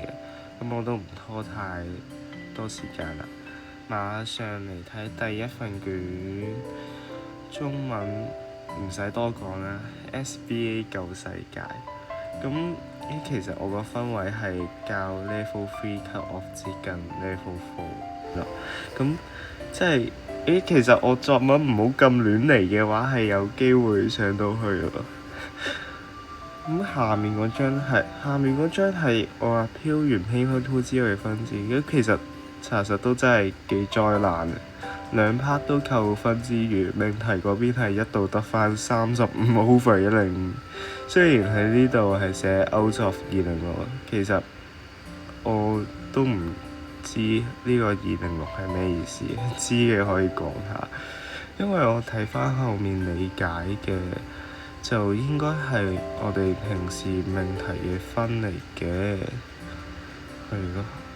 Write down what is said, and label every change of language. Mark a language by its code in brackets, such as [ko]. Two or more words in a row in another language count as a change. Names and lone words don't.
[yue] 咁我都唔拖太多時間啦，馬上嚟睇第一份卷，中文唔使多講啦 ，SBA 舊世界。咁其實我個分位係較 [en] level 3 cut off [yue] 接近 level 4啦。咁即係其實我作文唔好咁亂嚟嘅話，係有機會上到去嘅咯。咁下面嗰張係我話飄完 Paper 2之後嘅分字，咁其實查實都真係幾災難嘅。2 part 都扣分之餘，命題嗰邊係一度得翻35/105。雖然喺呢度係寫 out of 206，其實我都唔知呢個206係咩意思，知嘅可以講下。因為我睇翻後面理解嘅，就應該係我哋平時命題嘅分嚟嘅，係咯。